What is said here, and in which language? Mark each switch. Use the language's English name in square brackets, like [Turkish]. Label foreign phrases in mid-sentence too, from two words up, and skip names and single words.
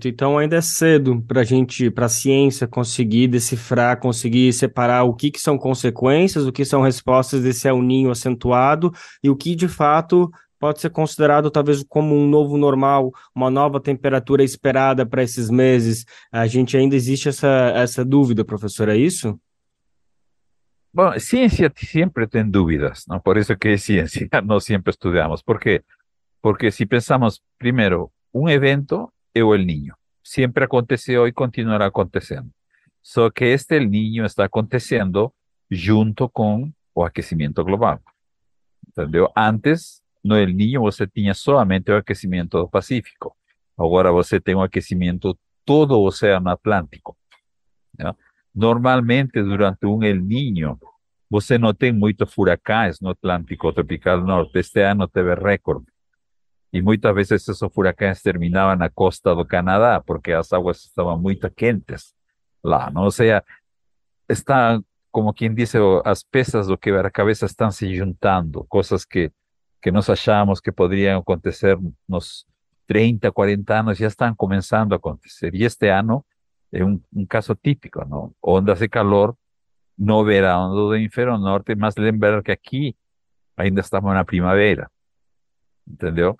[Portuguese] Então ainda é cedo para a ciência conseguir decifrar, conseguir separar o que são consequências, o que são respostas desse El Niño acentuado e o que de fato pode ser considerado talvez como um novo normal, uma nova temperatura esperada para esses meses. A gente ainda existe essa dúvida, professor, é isso? [Spanish] Bueno, ciencia siempre tiene dudas, ¿no? Por eso que es ciencia, no siempre estudiamos. ¿Por qué? Porque si pensamos primero, un evento es el niño. Siempre aconteció y continuará aconteciendo. [Portuguese] Só que [Spanish] el niño está aconteciendo junto con [Portuguese] o aquecimiento global. Entendeu? Antes, no el niño você tinha solamente o aquecimento do Pacífico. Agora você tem o aquecimento todo o Oceano Atlântico, né? Normalmente, durante um El Niño, você não tem muitos furacões no Atlântico Tropical Norte. Este ano teve recorde. E muitas vezes esses furacões terminavam na costa do Canadá, porque as águas estavam muito quentes lá, não? Ou seja, está, [Spanish] como quien dice, [Portuguese] as peças do quebra-cabeça estão se juntando, coisas que nós achamos que poderiam acontecer nos 30, 40 anos, já estão começando a acontecer. E este ano é um caso típico, não? Ondas de calor no verão do hemisfério norte, mas lembrar que aqui ainda estamos na primavera, entendeu?